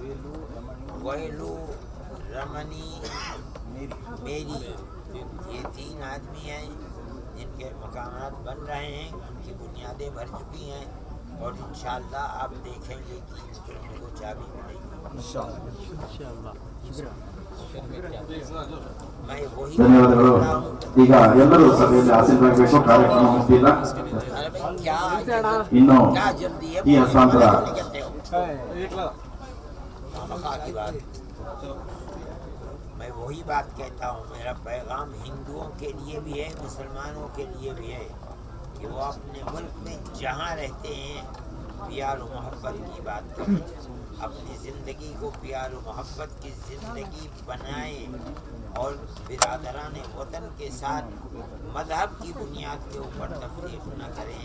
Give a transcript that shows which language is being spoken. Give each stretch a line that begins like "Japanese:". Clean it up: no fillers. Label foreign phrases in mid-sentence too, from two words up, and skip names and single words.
Urdu: ویلو، رمنی، میری، یہ 3 آدمی ہیں جن کے مقامات بن رہے ہیں، ان کی بنیادیں بھر چکی ہیں، اور انشاءاللہ آپ دیکھیں گے کہ ان کو چابی ملے گی۔ میں وہی
Kannada: ಧನ್ಯವಾದಗಳು. ಈಗ ಎಲ್ಲರೂ ಸಭೆಯಲ್ಲಿ ಆಸೀನರಾಗಬೇಕು. ಕಾರ್ಯಕ್ರಮ ಮುಗಿದಿಲ್ಲ, ಇನ್ನು
Urdu: کیا جلدی ہے؟
Kannada: ಈ ಹಸ್ತಾಂತರ
Urdu: کہتے ہو خامخواہ کی بات۔ میں وہی بات کہتا ہوں، میرا پیغام ہندوؤں کے لیے بھی ہے، مسلمانوں کے لیے بھی ہے، کہ وہ اپنے ملک میں جہاں رہتے ہیں پیار و محبت کی بات کریں، اپنی زندگی کو پیار و محبت کی زندگی بنائیں، اور برادران وطن کے ساتھ مذہب کی بنیاد کے اوپر تفریق نہ کریں۔